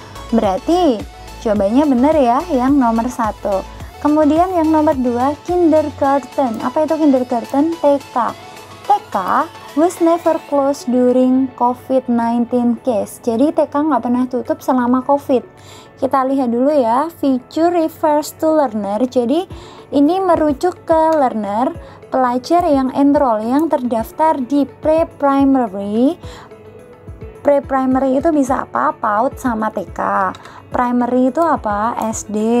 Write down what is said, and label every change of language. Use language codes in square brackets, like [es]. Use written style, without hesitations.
[id] Berarti jawabannya benar ya, yang nomor 1. Kemudian yang nomor 2, kindergarten. Apa itu kindergarten? TK. [en] TK was never closed during COVID-19 case. [id] Jadi TK nggak pernah tutup selama COVID. Kita lihat dulu ya, [en] feature refers to learner. [id] Jadi ini merujuk ke learner, pelajar yang enroll, yang terdaftar di pre-primary. Pre-primary itu bisa apa? PAUD sama TK. Primary itu apa? SD.